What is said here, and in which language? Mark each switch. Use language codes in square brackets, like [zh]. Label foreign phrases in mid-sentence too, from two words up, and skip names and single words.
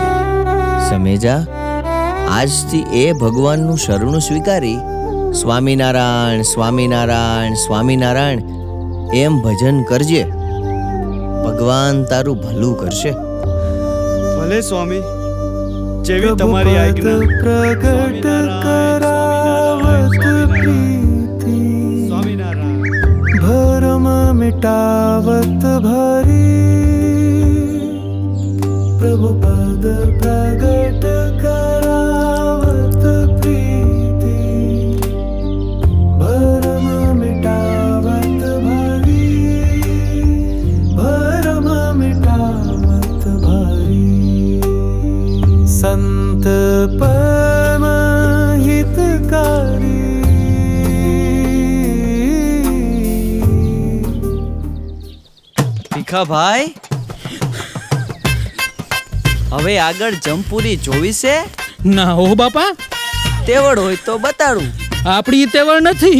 [gu] સમેજા, આજથી એ ભગવાનનું શરણું સ્વીકારી સ્વામિનારાયણ સ્વામિનારાયણ સ્વામિનારાયણ એમ ભજન કરજે. ભગવાન તારું ભલું કરશે. ભલે સ્વામી, જેવી તમારી આજ્ઞા. સ્વામિનારાયણ, સ્વામિનારાયણ, સ્વામિનારાયણ. [hi] भरम मिटावत भरी प्रभु पद प्रगट करावत प्रीति भरम मिटावत भरी भरम मिटावत भरी संत परम हितकारी [gu] ભાઈ, હવે આગળ જમપુરી જોવી છે? ના હો બાપા, તેવડ હોય તો બતાડું. આપણી તેવડ નથી.